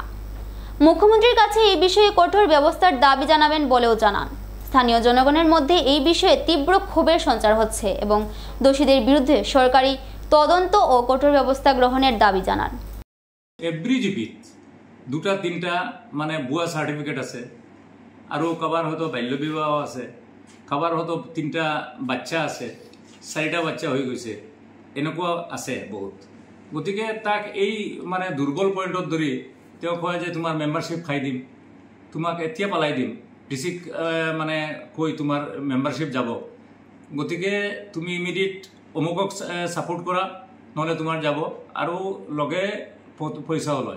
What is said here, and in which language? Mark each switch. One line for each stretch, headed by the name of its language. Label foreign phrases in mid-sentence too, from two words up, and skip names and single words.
Bangla: মুখ্যমন্ত্রীর কাছে এই বিষয়ে কঠোর ব্যবস্থার দাবি জানাবেন বলেও জানান। স্থানীয় জনগণের মধ্যে এই বিষয়ে তীব্র ক্ষোভের সঞ্চার হচ্ছে এবং দোষীদের বিরুদ্ধে সরকারি তদন্ত ও কঠোর ব্যবস্থা গ্রহণের দাবি জানান।
Assamese: এভরিজিপিত 2-3টা মানে ভুয়া সার্টিফিকেট আছে, আৰু কাবাৰ হয়তো বাল্য বিবাহ আছে, কাবাৰ হয়তো 3টা বাচ্চা আছে, 4টা বাচ্চা হৈ গৈছে, এনেকুৱা আছে বহুত। গতিকে তাক এই মানে দুৰ্বল পইণ্টত ধৰি তেওঁ কয় যে তোমাৰ মেম্বাৰশ্বিপ খাই দিম, তোমাক এতিয়া পেলাই দিম, ডিচিক মানে কৈ তোমাৰ মেম্বাৰশ্বিপ যাব, গতিকে তুমি ইমিডিয়েট অমুকক ছাপোৰ্ট কৰা, নহ'লে তোমাৰ যাব, আৰু লগে পইচাও লয়।